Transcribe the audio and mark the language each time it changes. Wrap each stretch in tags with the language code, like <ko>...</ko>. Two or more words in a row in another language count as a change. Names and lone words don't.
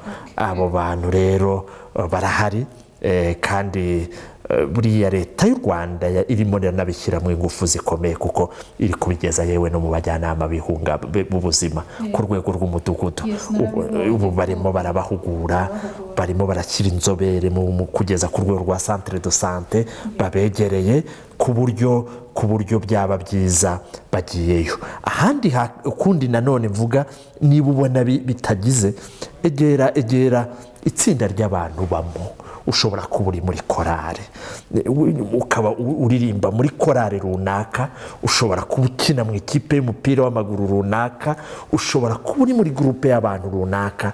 <rw>Abo bantu rero barahari kandi buriya leta y'u Rwanda irimo nabishyira mu ingufu zikomeye kuko iri kubigeza yewe no mu bajyanama b'ubuzima ku rwego rw'umudugudu. Ubu barimo barabahugura, barimo barakira inzobere mu kugeza ku rwego rwa</rw> <fr>centre de santé</fr> <rw>babegereye ku buryo byaba byiza bagiyeyo. Ahandi ukundi nanone mvuga niba ubona bitagize egera itsinda ry'abantu bamo. Ushobora kuba uri muri korale ukaba uririmba muri korale runaka, ushobora kuba ukina mu ikipe y'umupira w'amaguru runaka, ushobora kuba uri muri groupe y'abantu runaka.</rw>